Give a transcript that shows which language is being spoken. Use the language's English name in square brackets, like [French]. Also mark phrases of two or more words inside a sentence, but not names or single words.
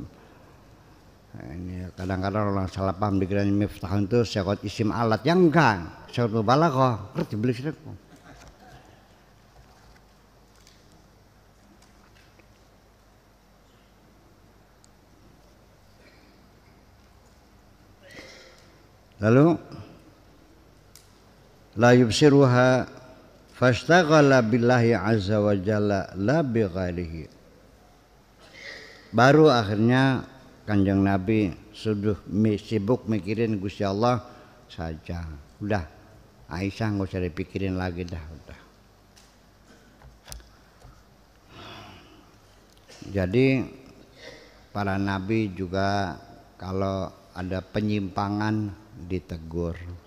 [Indonesian] Nah, ini kadang-kadang orang salah paham dikira miftahun itu [Arabic] صيغة اسم آلة, [Indonesian] yang enggak, [Arabic] صيغة مبالغة. [Javanese] Ngerti beli sih. [Arabic] Lalu لا يبصرها فاشتغل بالله عز وجل لا بغيره. [Indonesian] Baru akhirnya Kanjeng Nabi sudah sibuk mikirin Gusti Allah saja. Udah, Aisyah nggak usah dipikirin lagi dah, udah. Jadi para nabi juga kalau ada penyimpangan ditegur.